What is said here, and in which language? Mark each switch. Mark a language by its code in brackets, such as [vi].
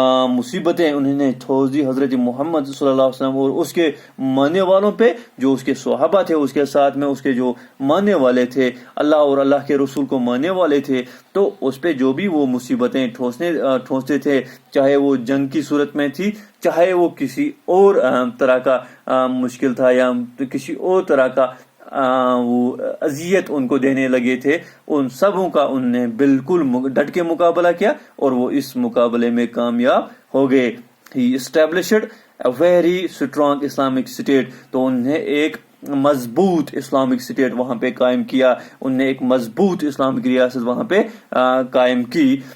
[ur] مصیبتیں انہوں نے ٹھوس دی حضرت محمد صلی اللہ علیہ وسلم اور اس کے ماننے والوں پہ, جو اس کے صحابہ تھے, اس کے ساتھ میں اس کے جو ماننے والے تھے, اللہ اور اللہ کے رسول کو ماننے والے تھے, تو اس پہ جو بھی وہ مصیبتیں ٹھوستے تھے, چاہے وہ جنگ کی صورت میں تھی, چاہے وہ کسی اور طرح کا مشکل تھا, یا کسی اور طرح کا وہ اذیت ان کو دینے لگے تھے, ان سبوں کا ان نے بالکل ڈٹ کے مقابلہ کیا اور وہ اس مقابلے میں کامیاب ہو گئے. [en] He established a very strong Islamic state. [ur] تو انہوں نے ایک مضبوط اسلامک اسٹیٹ وہاں پہ قائم کیا, انہوں نے ایک مضبوط اسلامک ریاست وہاں پہ قائم کی.